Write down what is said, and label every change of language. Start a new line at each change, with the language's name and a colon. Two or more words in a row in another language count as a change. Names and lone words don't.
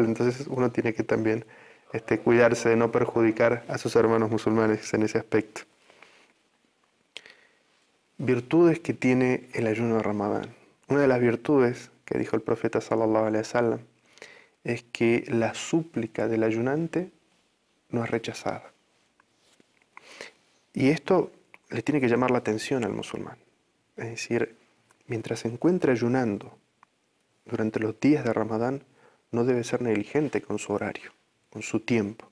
Spanish: Entonces uno tiene que también cuidarse de no perjudicar a sus hermanos musulmanes en ese aspecto. Virtudes que tiene el ayuno de Ramadán. Una de las virtudes que dijo el profeta
Arabic: صلى الله عليه وسلم
Spanish: es que la súplica del ayunante no es rechazada. Y esto le tiene que llamar la atención al musulmán. Es decir, mientras se encuentre ayunando durante los días de Ramadán, no debe ser negligente con su horario, con su tiempo.